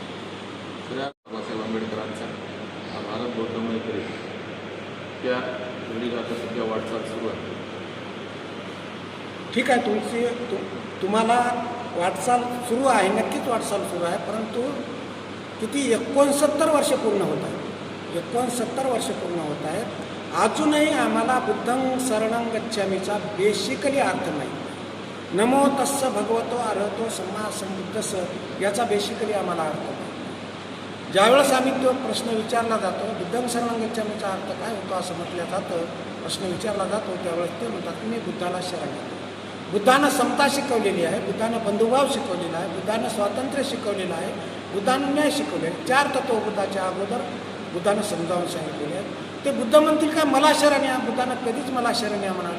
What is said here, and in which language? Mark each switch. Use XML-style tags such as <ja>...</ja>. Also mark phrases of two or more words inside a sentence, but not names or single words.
<mr>बाबासाहेब आंबेडकरांचा हा भारत बौद्धमय करेल त्या घडीला आता सध्या वाटचाल सुरू आहे. ठीक आहे, तुम्हाला वाटचाल सुरू आहे, नक्कीच वाटचाल सुरू आहे, परंतु किती 69 वर्ष पूर्ण होत आहेत. 69 वर्ष पूर्ण होत आहेत. अजूनही आम्हाला</mr> <pi>बुद्धं शरणं गच्छामीचा</pi> <mr>बेसिकली अर्थ नाही.</mr> <pi>नमो तस्स भगवतो अर्हतो सम्मा संबुद्धस्स</pi> <mr>याचा बेसिकली आम्हाला अर्थ नाही. ज्यावेळेस आम्ही तो प्रश्न विचारला जातो,</mr> <pi>बुद्धं शरणं गच्छामीचा</pi> <mr>अर्थ काय होतो असं म्हटलं जातं, प्रश्न विचारला जातो, त्यावेळेस ते म्हणतात की मी बुद्धाला शरण घेतो. बुद्धानं समता शिकवलेली आहे, बुद्धानं बंधुभाव शिकवलेला आहे, बुद्धानं स्वातंत्र्य शिकवलेलं आहे, बुद्धानं न्याय शिकवले. 4 तत्व बुद्धाच्या अगोदर बुद्धानं समजावून सांगितलेले आहेत. ते बुद्ध म्हणतील का मला शरण या, बुद्धानं कधीच मला शरण या म्हणाले.</mr>